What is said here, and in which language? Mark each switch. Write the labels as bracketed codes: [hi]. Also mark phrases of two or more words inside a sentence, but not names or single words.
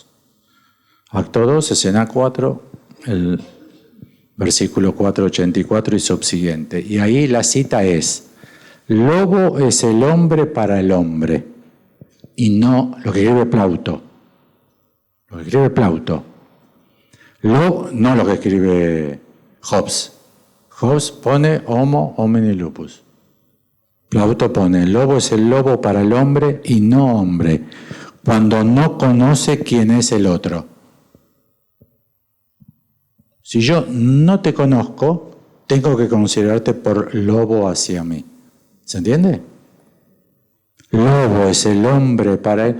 [es] Acto 2, escena 4, el versículo 484 y subsiguiente. Y ahí la cita es: lobo es el hombre para el hombre, y no lo que escribe Plauto. Lo que escribe Plauto. Lobo, no lo que escribe Hobbes. Hobbes pone [la] homo homini lupus. [es] Plauto pone: el lobo es el lobo para el hombre y no hombre, cuando no conoce quién es el otro. Si yo no te conozco, tengo que considerarte por lobo hacia mí. ¿Se entiende? Lobo es el hombre para él.